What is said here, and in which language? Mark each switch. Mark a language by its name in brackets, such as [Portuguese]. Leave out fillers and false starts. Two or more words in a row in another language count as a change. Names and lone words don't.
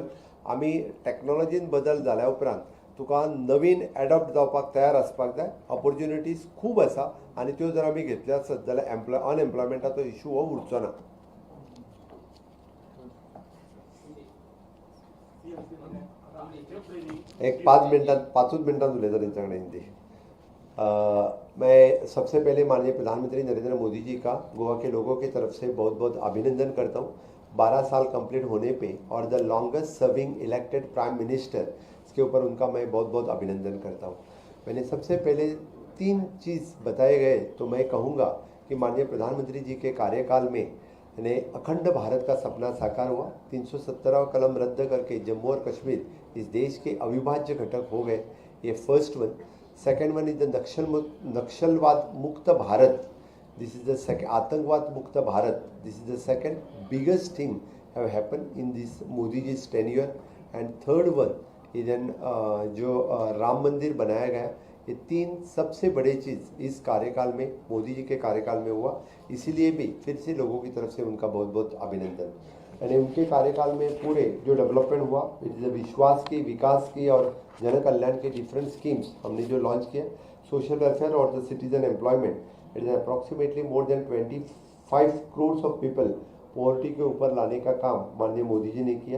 [Konkani] आमी टॅक्नॉलॉजीन बदल जाल्या उपरांत तुका नवीन एडॉप्ट जावपाक तयार आसपाक जाय. ऑपॉर्च्युनिटीज खूब आसा आनी त्यो जर आमी घेतल्यो आसत जाल्यार अनएम्प्लॉयमेंटाचो इशू हो उरचो ना. एक 5 मिनटां उलयता तेंच्या कडेन हिंदी. [Hindi] मैं सबसे पहले माननीय प्रधानमंत्री नरेंद्र मोदी जी का गोवा के लोगों की तरफ से बहुत बहुत अभिनंदन करता हूँ 12 साल कंप्लीट होने पे और [English] the longest serving elected prime minister [Hindi] इसके ऊपर उनका मैं बहुत बहुत अभिनंदन करता हूँ. मैंने सबसे पहले 3 चीज़ बताए गए तो मैं कहूँगा कि माननीय प्रधानमंत्री जी के कार्यकाल में ने अखंड भारत का सपना साकार हुआ. 317वां कलम रद्द करके जम्मू और कश्मीर इस देश के अविभाज्य घटक हो गए. [English] ये first one. second one is the [Hindi] नक्सलवाद मुक्त भारत. [English] this is the second. [Hindi] आतंकवाद मुक्त भारत. [English] this is the second biggest thing have happen in this Modi ji tenure. and third one is an [Hindi] जो राम मंदिर बनाया गया. ये 3 सबसे बड़े चीज़ इस कार्यकाल में मोदी जी के कार्यकाल में हुआ. इसीलिए भी फिर से लोगों की तरफ से उनका बहुत बहुत अभिनंदन. यानी उनके कार्यकाल में पूरे जो डेवलपमेंट हुआ, विश्वास की, विकास की और जन कल्याण के [English] different schemes [Hindi] हमने जो लॉन्च किया, [English] social welfare [Hindi] और [English] the citizen employment, it is approximately more than [Hindi] 25 करोड़ [English] of people [Hindi] पॉवर्टी के ऊपर लाने का काम माननीय मोदी जी ने किया।